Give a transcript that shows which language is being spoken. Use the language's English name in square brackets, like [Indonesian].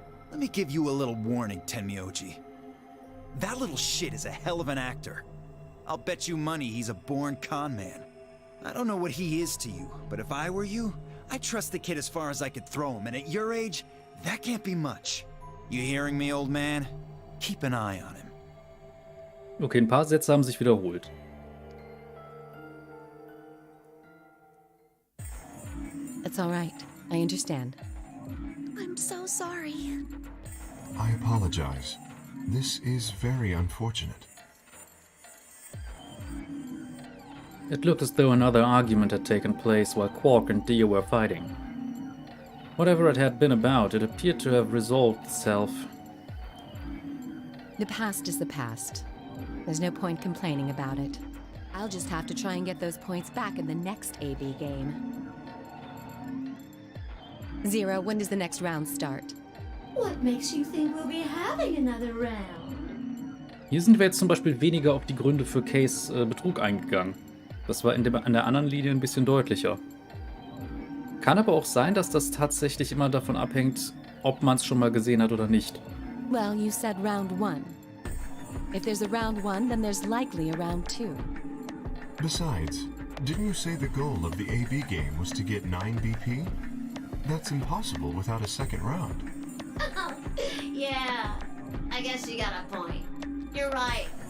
[English] Let me give you a little warning, Tenmyoji. That little shit is a hell of an actor. I'll bet you money he's a born con man. I don't know what he is to you, but if I were you, I'd trust the kid as far as I could throw him, and at your age, that can't be much. You hearing me, old man? Keep an eye on him. [German] Okay, ein paar Sätze haben sich wiederholt. [English] It's all right. I understand. I'm so sorry. I apologize. This is very unfortunate. It looked as though another argument had taken place while Quark and Dio were fighting. Whatever it had been about, it appeared to have resolved itself. The past is the past. There's no point complaining about it. I'll just have to try and get those points back in the next AB game. Zero, when does the next round start? What makes you think we'll be having another round? [German] Hier sind wir jetzt zum Beispiel weniger auf die Gründe für Kays Betrug eingegangen. Das war an der anderen Linie ein bisschen deutlicher. Kann aber auch sein, dass das tatsächlich immer davon abhängt, ob man es schon mal gesehen hat oder nicht. [English] Well, you said round one. If there's a round one, then there's likely a round two. Besides, didn't you say the goal of the AB game was to get 9 BP? That's impossible without a second round. Yeah, I guess you got a point. You're right.